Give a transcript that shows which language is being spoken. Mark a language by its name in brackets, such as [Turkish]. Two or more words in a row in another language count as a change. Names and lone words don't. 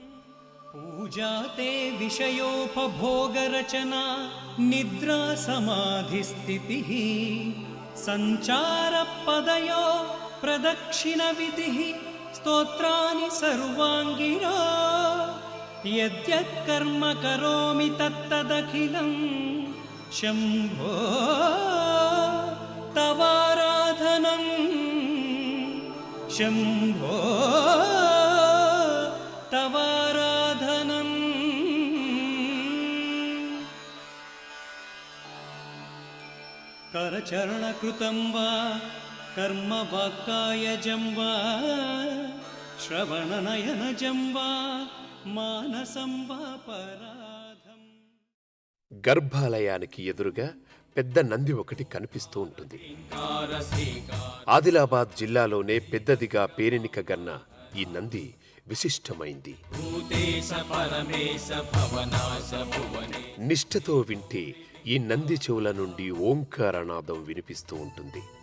[Sanskrit] పూజాతే విషయోపభోగరచనా నిద్రా సమాధిస్థితిః సంచార పదయో ప్రదక్షిణ విధిః స్తోత్రాని సర్వాంగిరో యద్యత్ కర్మ కరోమి తత్తదఖిలం శంభో తవారాధనం शम्भो तवाराधनम् करचरणकृतं वा कर्म वाक्कायजं वा श्रवणनयनजं वा मानसं वा पराधम्. [Telugu] గర్భాలయానికి ఎదురుగా పెద్ద నంది ఒకటి కనిపిస్తూ ఉంటుంది. ఆదిలాబాద్ జిల్లాలోనే పెద్దదిగా పేరెనికగన్న ఈ నంది విశిష్టమైంది. నిష్ఠతో వింటే ఈ నంది చెవుల నుండి ఓంకారనాదం వినిపిస్తూ ఉంటుంది.